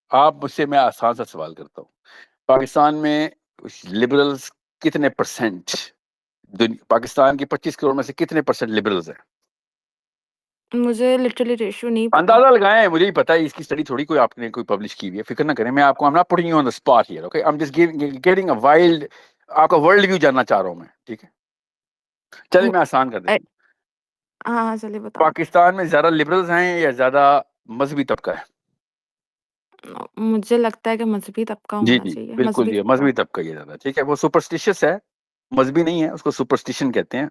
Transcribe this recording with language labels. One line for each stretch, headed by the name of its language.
Urdu: آپ مجھ سے, میں آسان سا سوال کرتا ہوں, پاکستان میں لبرلز کتنے پرسنٹ؟ پاکستان کی 25 کروڑ میں سے کتنے پرسنٹ لبرلز ہیں؟ مجھے لٹرلی ریشیو نہیں پتا. اندازہ لگائیں, مجھے ہی پتا ہے, اس کی اسٹڈی تھوڑی کوئی آپ نے کوئی پبلش کی ہوئی ہے, فکر نہ کریں. میں آپ کو
English: I'm not putting you on the spot here, okay? I'm just getting a wild,
Urdu: آپ کا ورلڈ ویو جاننا چاہ رہا ہوں میں. ٹھیک ہے چلیے میں آسان کر دیتا ہوں. ہاں چلیے بتاؤ. پاکستان میں زیادہ لبرلز ہیں یا زیادہ مذہبی طبقہ ہے؟ مجھے لگتا ہے کہ مذہبی طبقہ جی ہونا چاہیے. بالکل, مذہبی یہ طبقہ. مذہبی طبقہ یہ زیادہ. ٹھیک ہے, وہ سپرسٹیشس ہے, مذہبی نہیں ہے, اس کو سپرسٹیشن کہتے ہیں.